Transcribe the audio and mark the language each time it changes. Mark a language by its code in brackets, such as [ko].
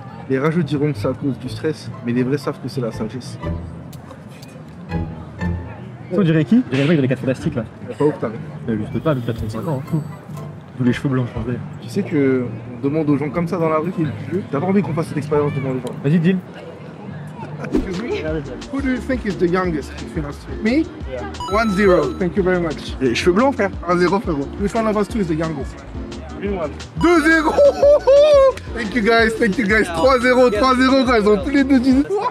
[fr] Les rageux diront que c'est à cause du stress, mais les vrais savent que c'est la sagesse. On dirait qui? On dirait le mec dans les 4 fantastiques, là. Pas ouf, t'as Mais lui, je peux pas, lui, il a 35 ans, hein. Tous les cheveux blancs changés. Tu sais que on demande aux gens comme ça dans la rue qui est le plus vieux. T'as pas envie qu'on fasse cette expérience devant les gens. Vas-y, deal. [en] Who do you think is the youngest between us two? Me? Yeah. 1-0. Thank you very much. [fr] Les cheveux blancs, frère. 1-0, frérot. [en] Which one of us two is the youngest? 2-0. Thank you guys, thank you guys. [fr] 3-0, 3-0, ils ont tous les deux dit.